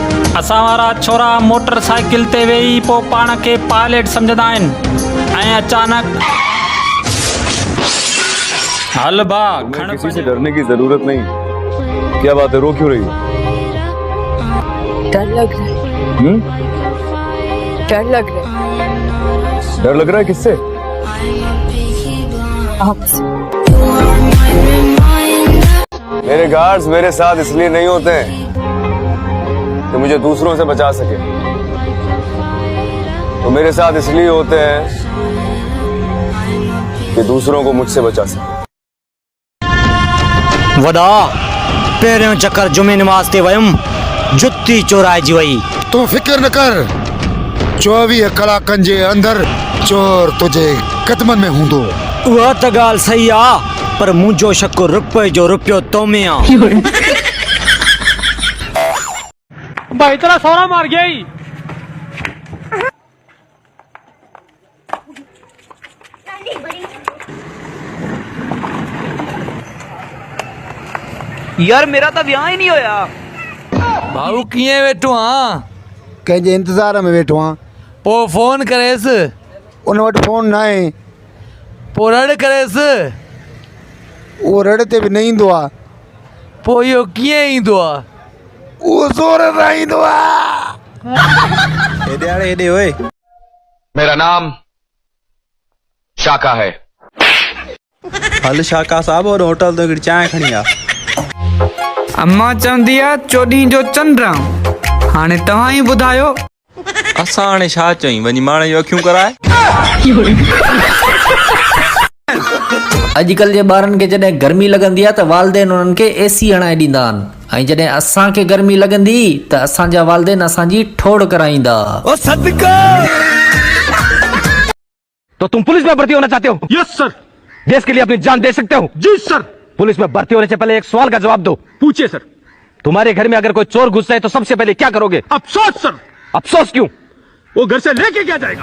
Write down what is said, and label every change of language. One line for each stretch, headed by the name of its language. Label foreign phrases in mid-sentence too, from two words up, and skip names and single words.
Sindhi: असां वारा छोरा मोटरसाइकिल ते वेही पोइ पाण खे पायलट सम्झंदा आहिनि ऐं अचानक हल भा खण।
Hindi: किसी से डरने की जरूरत नहीं। क्या बात है, रो क्यों रही हो? डर लग रहा है। डर लग रहा है। डर लग रहा है किससे? आपसे। मेरे गार्ड्स मेरे साथ इसलिए नहीं होते हैं कि मुझे दूसरों से बचा सके, तो मेरे साथ इसलिए होते हैं कि दूसरों को मुझसे बचा सके।
Sindhi: वदा पहिरियों चक्कर जुमे नमाज ते वयुम, जुत्ती चोराइजी वई। तूं फिक्र न कर, 24 कलाकनि जे अंदर चोर तुझे कदमनि में हूंदो। उहा त ॻाल्हि सही आ, पर मुंहिंजो शक रुपए जो रुपयो तो में आ।
Punjabi: भाई तेरा सौरा मार गया ही। यार मेरा तो ब्याह ही नहीं होया।
Sindhi: भाऊ किए वेठो हाँ? कंहिंजे इंतज़ार में वेठो आहियां। पो फोन करेस, उन वटि फोन न आहे। पो रड़ करेस, उहो रड़ ते बि न ईंदो आहे। पो इहो कीअं ईंदो आहे? उहो ज़ोर सां ईंदो आहे। हेॾे ओए।
Hindi: मेरा नाम शाका है।
Sindhi: हल शाका साहब, और होटल तो हिकिड़ी चांहि खणी आ। अम्मा चवंदी आहे चोॾहीं जो चंड, हाणे तव्हां ई ॿुधायो। असां हाणे छा चई, वञी माणे जूं अखियूं कराए। अॼुकल्ह जे ॿारनि खे जॾहिं गर्मी लॻंदी आहे त वालदेन उन्हनि खे एसी हणाए ॾींदा आहिनि, ऐं जॾहिं असांखे गर्मी लॻंदी त असांजा वालदेन असांजी ठोड़ कराईंदा।
Hindi: तो तुम पुलिस में भर्ती होना चाहते हो?
English: yes sir.
Hindi: देश के लिए अपनी जान दे सकते हो? जी सर। पुलिस में भर्ती होने से पहले एक सवाल का जवाब दो। पूछिए सर। तुम्हारे घर में अगर कोई चोर घुस जाए तो सबसे पहले क्या करोगे? अफसोस सर। अफसोस क्यों? वो घर से लेके क्या जाएगा?